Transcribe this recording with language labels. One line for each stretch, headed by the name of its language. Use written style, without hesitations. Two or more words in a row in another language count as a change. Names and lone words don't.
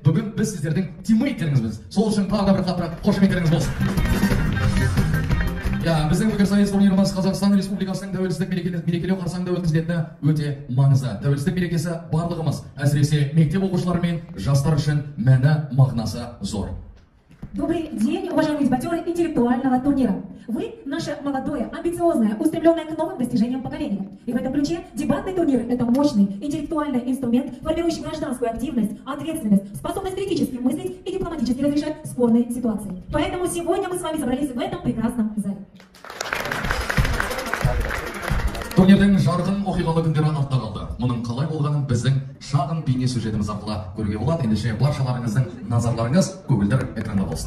Kazakh: Бүгін біз сіздердің тиммейттеріңізбіз. Сол үшін тағы да бір қаттырақ қошеметтеріңіз болсын. Біздің пікірсайыс турниріміз Қазақстан Республикасының тәуелсіздік мерекелеу қарсаңында өткізілетіні өте маңызды. Тәуелсіздік мерекесі барлығымыз, әсіресе мектеп оқушылары мен жастар үшін мәні мағынасы зор.
Russian: Добрый день, уважаемые дебатеры интеллектуального турнира. Вы наше молодое, амбициозное, устремленное к новым достижениям поколение. И в этом ключе дебатный турнир – это мощный интеллектуальный инструмент, формирующий гражданскую активность, ответственность, способность критически мыслить и дипломатически разрешать спорные ситуации. Поэтому сегодня мы с вами собрались в этом прекрасном зале.
Kazakh: Турнирдің жарқын оқиғалы күндері артта қалды. Мұның қалай болғанын біздің шағын бейне сюжетіміз арқылы көруге болады. Ендеше баршаларыңыздың назарларыңыз көгілдір экранда болсын.